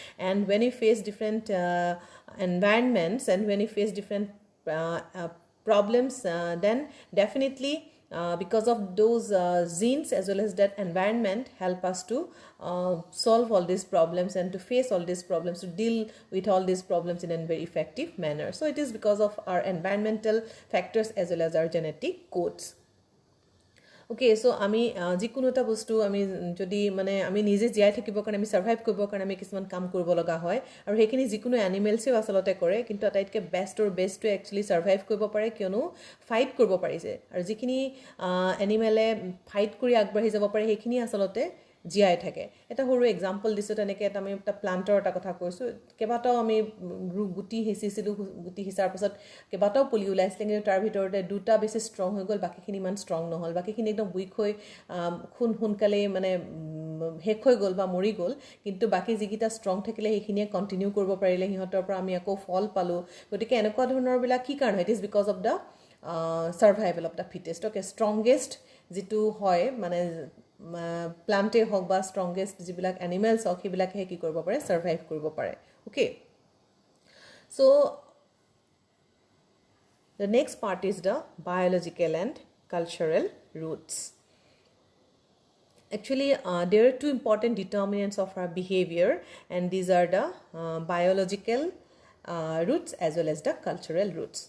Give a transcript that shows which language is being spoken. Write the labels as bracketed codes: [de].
[en] And when we face different environments, and when we face different problems, then definitely because of those genes as well as that environment help us to solve all these problems and to face all these problems, to deal with all these problems in a very effective manner. So it is because of our environmental factors as well as our genetic codes. [as] Okay, so আমি যিকোনো এটা বস্তু আমি যদি মানে আমি নিজে জীয়াই থাকিবৰ কাৰণে, আমি সাৰ্ভাইভ কৰিবৰ কাৰণে আমি কিছুমান কাম কৰিব লগা হয়, আৰু সেইখিনি যিকোনো এনিমেলছেও আচলতে কৰে, কিন্তু আটাইতকৈ বেষ্টটো একচুৱেলি সাৰ্ভাইভ কৰিব পাৰে কিয়নো ফাইট কৰিব পাৰিছে। আৰু যিখিনি এনিমেলে ফাইট কৰি আগবাঢ়ি যাব পাৰে সেইখিনি আচলতে জীয়াই থাকে। এটা সৰু এক্সাম্পল দিছোঁ, তেনেকৈ আমি এটা প্লান্টৰ এটা কথা কৈছোঁ। কেইবাটাও আমি গুটি সিঁচিছিলোঁ, গুটি সিঁচাৰ পাছত কেইবাটাও পুলি ওলাইছিলে, কিন্তু তাৰ ভিতৰতে দুটা বেছি ষ্ট্ৰং হৈ গ'ল, বাকীখিনি ইমান ষ্ট্ৰং নহ'ল, বাকীখিনি একদম উইক হৈ সোনকালেই মানে শেষ হৈ গ'ল বা মৰি গ'ল। কিন্তু বাকী যিকেইটা ষ্ট্ৰং থাকিলে সেইখিনিয়ে কণ্টিনিউ কৰিব পাৰিলে, সিহঁতৰ পৰা আমি আকৌ ফল পালোঁ। গতিকে এনেকুৱা ধৰণৰবিলাক কি কাৰণে? [en] It is because of the survival of the fittest. [as] Okay, strongest যিটো হয় মানে প্লান্টে হওক বা ষ্ট্ৰংগেষ্ট যিবিলাক এনিমেলছ হওক, সেইবিলাকেহে কি কৰিব পাৰে? সাৰ্ভাইভ কৰিব পাৰে। [en] Okay, so' the next part is the biological and cultural roots. Actually, there are two important determinants of our behavior, and these are the biological roots as well as the cultural roots.